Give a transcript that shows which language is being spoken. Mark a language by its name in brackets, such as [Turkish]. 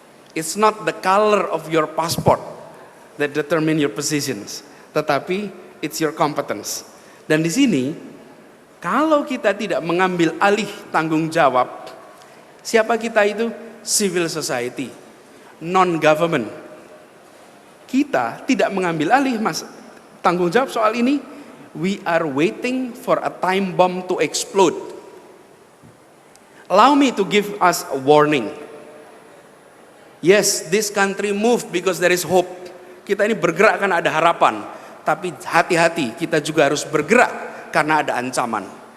[English] It's not the color of your passport that determine your positions, [Indonesian] tetapi [English] it's your competence. [Indonesian] Dan di sini, kalau kita tidak mengambil alih tanggung jawab, siapa kita itu? [English] Civil society, non-government. [Indonesian] Kita tidak mengambil alih tanggung jawab soal ini, [English] we are waiting for a time bomb to explode. Allow me to give us a warning. Yes, this country moved because there is hope. [Indonesian] Kita ini bergerak karena ada harapan. Tapi hati-hati, kita juga harus bergerak karena ada ancaman.